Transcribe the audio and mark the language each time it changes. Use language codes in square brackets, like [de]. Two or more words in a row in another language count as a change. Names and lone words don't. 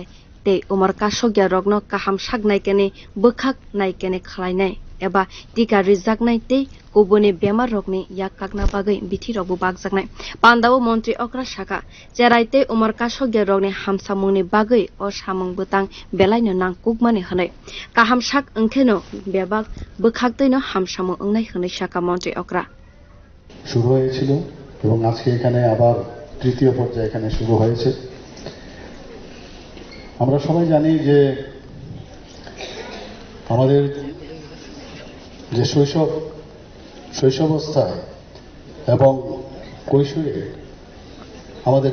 [trp] tei umar kasukya rogno kaham saknaikeni bwkhak naikeni khlainai eba tika rijaknai tei kubuni bemar rokni yak kakna bagwi bithi rokbo bakjaknai pandao montri okra sakha cherai tei umar kasukya rogni hamsamungni bagwi o samung bwtang belai nangkukmani hanai kaham sak wngkheno bebak bwkhaktoino hamsamung wngnai hanai sakha montri okra [bn] শুরু হয়েছিল এবং আজকে এখানে আবার তৃতীয় পর্যায়ে এখানে শুরু হয়েছে। আমরা সবাই জানি যে আমাদের যে শৈশবাবস্থায় এবং কৈশোরে আমাদের